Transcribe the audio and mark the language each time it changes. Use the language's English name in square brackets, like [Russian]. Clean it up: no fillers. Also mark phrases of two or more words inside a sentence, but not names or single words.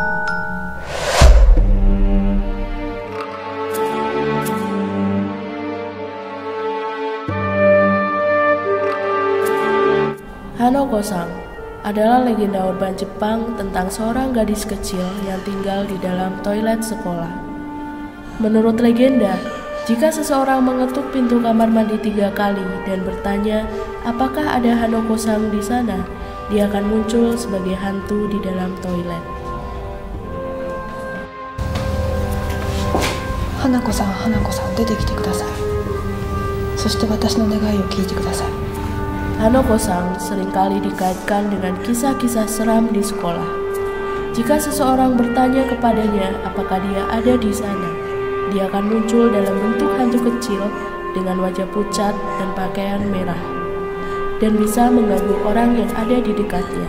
[Indonesian] Hanako-san adalah legenda urban Jepang tentang seorang gadis kecil yang tinggal di dalam toilet sekolah. Menurut legenda, jika seseorang mengetuk pintu kamar mandi 3 kali dan bertanya apakah ada Hanako-san di sana, dia akan muncul sebagai hantu di dalam toilet. [Japanese] Hanako-san, Hanako-san, 出てきてください。そして私の願いを聞いてください。 [Indonesian] Hanako-san seringkali dikaitkan dengan kisah-kisah seram di sekolah. Jika seseorang bertanya kepadanya apakah dia ada di sana, dia akan muncul dalam bentuk hantu kecil dengan wajah pucat dan pakaian merah, dan bisa mengganggu orang yang ada di dekatnya.